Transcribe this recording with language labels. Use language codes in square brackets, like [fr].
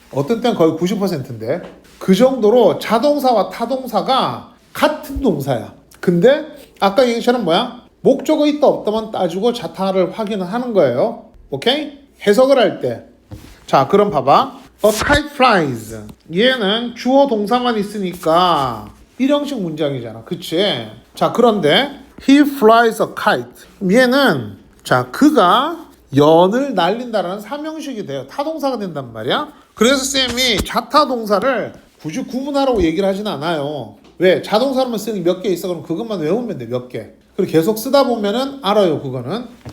[ko] 어떤 때는 거의 90%인데 그 정도로 자동사와 타동사가 같은 동사야. 근데 아까 얘기처럼 뭐야? 목적어 있다 없다만 따지고 자타를 확인을 하는 거예요. 오케이? 해석을 할 때. 자, 그럼 봐봐. [en] A kite flies. [ko] 얘는 주어 동사만 있으니까 일형식 문장이잖아. 그치? 자, 그런데 [en] he flies a kite. [ko] 얘는 자, 그가 연을 날린다라는 삼형식이 돼요. 타동사가 된단 말이야. 그래서 쌤이 자타 동사를 굳이 구분하라고 얘기를 하진 않아요. 왜? 자동사로만 쓰는 게 몇 개 있어. 그럼 그것만 외우면 돼. 몇 개. 그리고 계속 쓰다 보면은 알아요. 그거는.